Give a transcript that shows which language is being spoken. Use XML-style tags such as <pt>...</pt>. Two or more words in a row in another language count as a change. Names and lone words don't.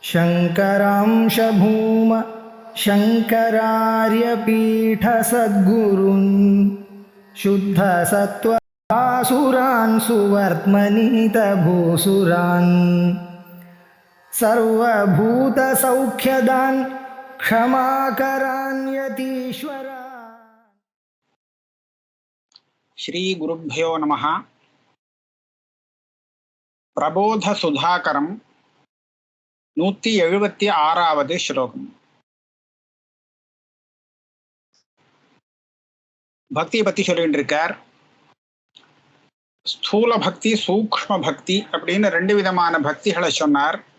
<sa>शङ्करांश भूम शङ्करार्यपीठसद्गुरुन् शुद्धसत्त्वासुरान् सुवर्त्मनीतभूसुरान् सर्वभूतसौख्यदान् क्षमाकरान् यतीश्वरा. श्री गुरुभ्यो नमः.</sa> <ta>प्रबोध सुधाकरम 176வது ஸ்லோகம். பக்தியை பத்தி சொல்லிட்டு இருக்கார். ஸ்தூல பக்தி, சூக்ஷ்ம பக்தி அப்படின்னு 2 விதமான பக்திகளை சொன்னார்.</ta>